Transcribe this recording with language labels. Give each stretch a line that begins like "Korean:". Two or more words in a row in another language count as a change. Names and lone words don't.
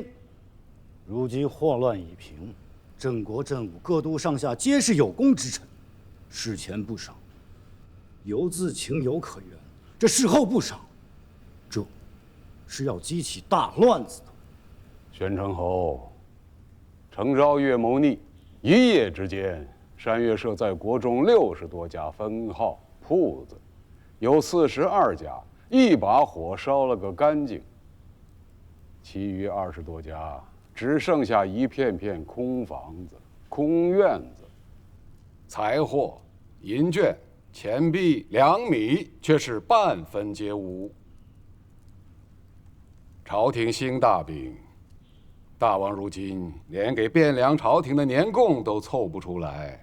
Chinese: 如今禍亂已平，镇國镇武各都上下皆是有功之臣，事前不賞，犹自情有可原；這事後不賞，这是要激起大亂子的。宣城侯，程昭月謀逆，一夜之間，山岳社在国中60多家分号鋪子，有42家一把火燒了個乾淨，其餘20多家只剩下一片片空房子、空院子，財貨、銀券、錢幣、糧米卻是半分皆無。朝廷興大兵，大王如今連給汴梁朝廷的年貢都湊不出來。